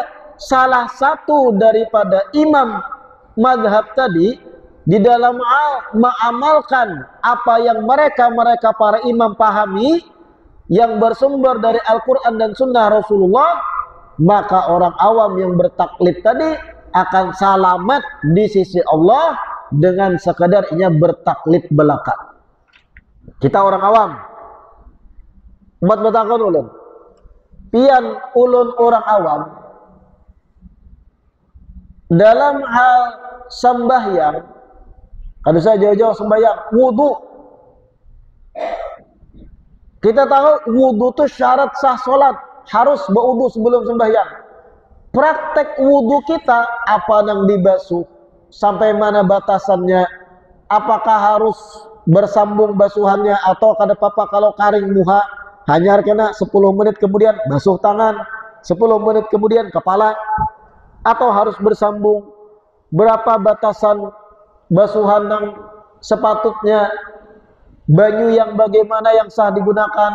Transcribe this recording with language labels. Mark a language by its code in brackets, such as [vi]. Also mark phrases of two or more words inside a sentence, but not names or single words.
[id] Salah satu daripada imam madhab tadi di dalam mengamalkan apa yang mereka para imam pahami yang bersumber dari Al-Quran dan Sunnah Rasulullah, maka orang awam yang bertaklid tadi akan selamat di sisi Allah dengan sekadar ia bertaklid belaka. Kita orang awam, [bjn] umat bertakon ulun, pian ulun [id] orang awam dalam hal sembahyang, kalau saya jauh-jauh sembahyang, wudu. Kita tahu wudu itu syarat sah solat, harus berwudu sebelum sembahyang. Praktek wudu kita, apa yang dibasuh, sampai mana batasannya, apakah harus bersambung basuhannya atau [bjn] kada apa-apa kalau karing muha [id] hanya kena 10 menit kemudian basuh tangan, 10 menit kemudian kepala, atau harus bersambung, berapa batasan basuhan yang sepatutnya, banyu yang bagaimana yang sah digunakan.